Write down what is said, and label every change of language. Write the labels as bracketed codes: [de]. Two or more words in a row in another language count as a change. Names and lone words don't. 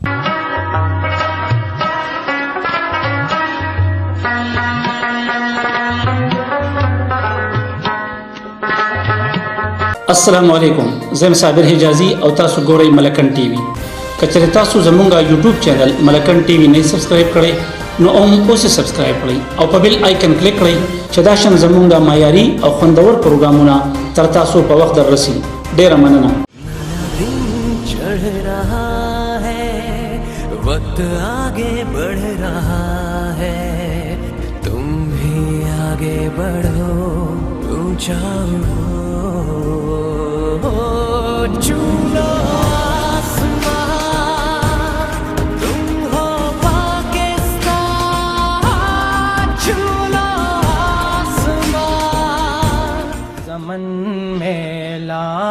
[ps] السلام علیکم زم صابر حجازي او تاسو ګورئ ملکن ټي وي. کچره تاسو زمونږه یوټیوب چینل ملکن ټي وي نه سبسکرایب کړئ نو اوس سبسکرایب کړئ او په [en] bell icon [ps] کلیک کړئ چې دا شان زمونږه معیاري او خوندور پروګرامونه تر تاسو په وخت دررسي. ډیره مننه. [hi] चढ़ रहा है वक्त आगे बढ़ रहा है तुम भी आगे बढ़ो ऊंचा चूलो मन मेला